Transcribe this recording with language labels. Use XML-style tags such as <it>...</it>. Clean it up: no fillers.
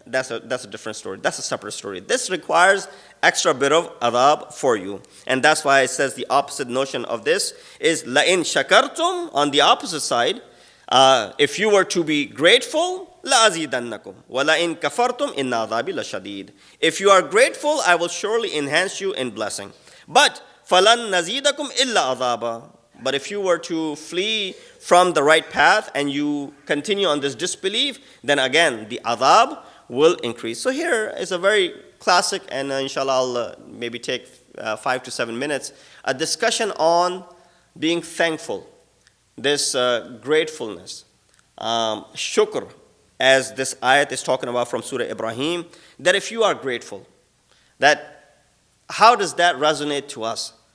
<en>That's a different story. That's a separate story. This requires extra bit of adab for you. And that's why it says the opposite notion of this is la'in shakartum. On the opposite side, if you were to be grateful,</en> <ar>لَأَزِيدَنَّكُمْ وَلَئِن كَفَرْتُمْ إِنَّ عَذَابِي لَشَدِيدٌ.</ar> <en>If you are grateful, I will surely enhance you in blessing. But</en> <ar>فَلَن نَزِيدَكُمْ إِلَّا عَذَابًا.</ar> <en>But if you were to flee from the right path and you continue on this disbelief, then again the adhab will increase. So here is a very classic, and inshallah I'll maybe take 5 to 7 minutes, a discussion on being thankful, this gratefulness, shukr, as this ayat is talking about from Surah Ibrahim, that if you are grateful, that how does that resonate to us?</en>